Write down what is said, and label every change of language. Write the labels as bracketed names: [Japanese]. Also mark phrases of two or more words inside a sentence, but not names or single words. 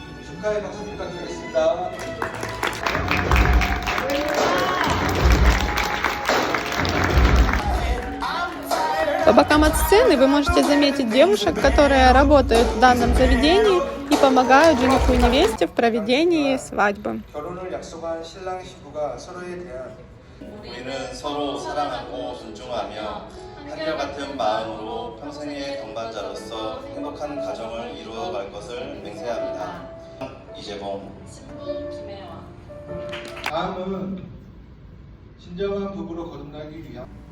[Russian] По бокам от сцены вы можете заметить девушек, которые работают в данном заведении и помогают жениху и невесте в проведении свадьбы. [Korean] 한결같은 마음으로 평생의 동반자로서 행복한 가정을 이루어갈 것을 맹세합니다. 이재범. 다음은 진정한 부부로 거듭나기 위한